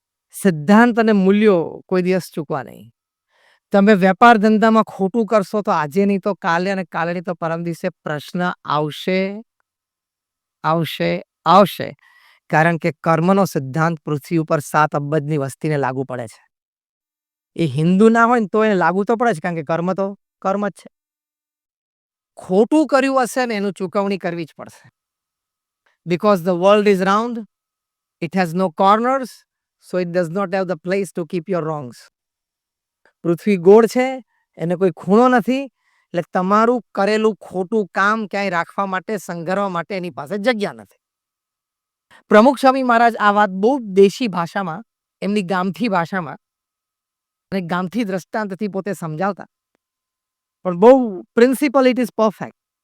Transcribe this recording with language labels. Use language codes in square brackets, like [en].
[gu] સિદ્ધાંત અને મૂલ્યો કોઈ દિવસ ચૂકવા નહીં. તમે વેપાર ધંધામાં ખોટું કરશો તો આજે નહીં તો કાલે, અને કાલે નહીં તો પરમ દિવસે પ્રશ્ન આવશે, આવશે, આવશે. કારણ કે કર્મનો સિદ્ધાંત પૃથ્વી ઉપર 7 અબજની વસ્તીને લાગુ પડે છે. એ હિન્દુ ના હોય ને તો એને લાગુ તો પડે છે, કારણ કે કર્મ તો કર્મ જ છે. ખોટું કર્યું હશે ને એનું ચૂકવણી કરવી જ પડશે. [en] Because the world is round, it has no corners, so it does not have the place to keep your wrongs. [gu] પૃથ્વી ગોળ છે, એને કોઈ ખૂણો નથી, એટલે તમારું કરેલું ખોટું કામ ક્યાંય રાખવા માટે, સંઘરવા માટે એની પાસે જગ્યા નથી. પ્રમુખ સ્વામી મહારાજ આ વાત બહુ દેશી ભાષામાં, એમની ગામઠી ભાષામાં અને ગામઠી દ્રષ્ટાંતથી પોતે સમજાવતા, પણ બહુ પ્રિન્સિપલ [en] It is perfect.